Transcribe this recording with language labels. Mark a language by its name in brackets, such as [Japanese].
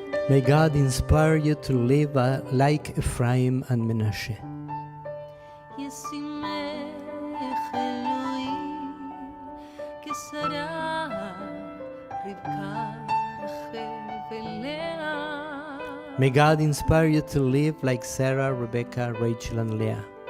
[English] May God inspire you to live like Ephraim and Menashe. [Hebrew] ישימך אלוהים כשרה רבקה רחל ולאה. [English] May God inspire you to live like Sarah, Rebecca, Rachel, and Leah.